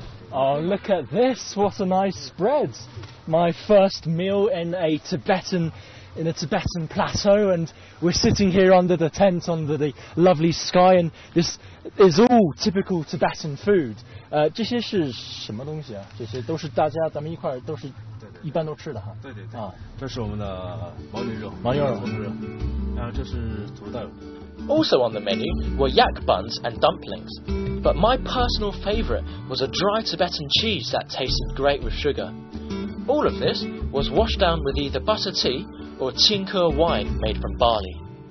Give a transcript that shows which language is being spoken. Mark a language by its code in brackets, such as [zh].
[en] Oh, look at this, what a nice spread. My first meal in a Tibetan plateau, and we're sitting here under the tent, under the lovely sky, and this is all typical Tibetan food. [zh] 这些是什么东西啊？这些都是大家咱们一块儿都是一般都吃的哈。对对对。啊，这是我们的牦牛肉，然后这是土豆。 [en] Also on the menu were yak buns and dumplings, but my personal favourite was a dry Tibetan cheese that tasted great with sugar. All of this was washed down with either butter tea or qingke wine made from barley.